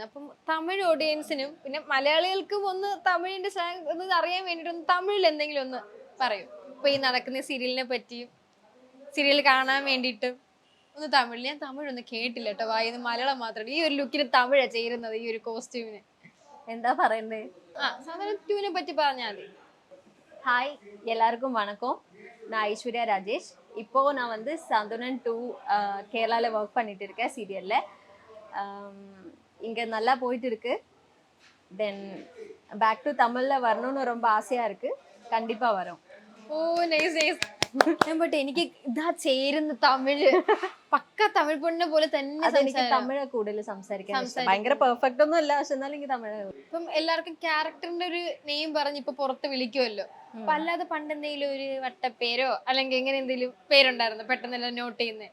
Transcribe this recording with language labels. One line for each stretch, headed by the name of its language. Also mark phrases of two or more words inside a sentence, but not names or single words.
Malayalam: അപ്പം തമിഴ് ഓഡിയൻസിനും പിന്നെ മലയാളികൾക്കും ഒന്ന് തമിഴിന്റെ സ്ലാങ് ഒന്ന് അറിയാൻ വേണ്ടിട്ട് ഒന്ന് തമിഴിൽ എന്തെങ്കിലും ഒന്ന് പറയും. ഇപ്പൊ ഈ നടക്കുന്ന സീരിയലിനെ പറ്റിയും സീരിയൽ കാണാൻ വേണ്ടിയിട്ടും ഒന്ന് തമിഴിൽ. ഞാൻ തമിഴൊന്നും കേട്ടില്ല കേട്ടോ, വായിന്ന് മലയാളം മാത്രമല്ല. ഈ ഒരു ലുക്കിന് തമിഴാ ചേരുന്നത്, ഈ ഒരു കോസ്റ്റ്യൂമിന്. എന്താ പറയണ്ടേ? സാധാരണ ടൂവിനെ പറ്റി പറഞ്ഞാൽ മതി.
Tamil: ஹாய், எல்லாருக்கும் வணக்கம். நான் ஐஸ்வர்யா ராஜேஷ். இப்போ நான் வந்து சந்துனன் 2 கேரளாவில் ஒர்க் பண்ணிட்டு இருக்கேன் சீரியலில். இங்கே நல்லா போயிட்டு இருக்கு.
English: then back to
Tamil: தமிழில் வரணும்னு ரொம்ப ஆசையாக இருக்குது. கண்டிப்பாக வரோம்.
Malayalam: ഓ നൈസ്. ബട്ട് എനിക്ക് ഇതാ ചേരുന്ന തമിഴ്, പക്ക തമിഴ് പെണ്ണിനെ പോലെ തന്നെ. എനിക്ക് തമിഴ് കൂടുതൽ സംസാരിക്കാൻ ഭയങ്കര പെർഫെക്റ്റ് ഒന്നും അല്ല, പക്ഷെ എന്നാലും എനിക്ക് തമിഴ്. ഇപ്പം എല്ലാവർക്കും ക്യാരക്ടറിന്റെ ഒരു നെയിം പറഞ്ഞ് ഇപ്പൊ പുറത്ത് വിളിക്കുമല്ലോ. അപ്പൊ അല്ലാതെ പണ്ട് എന്തെങ്കിലും ഒരു വട്ടപ്പേരോ അല്ലെങ്കിൽ എങ്ങനെ എന്തെങ്കിലും പേരുണ്ടായിരുന്നു പെട്ടെന്നെല്ലാം നോട്ട് ചെയ്യുന്നേ?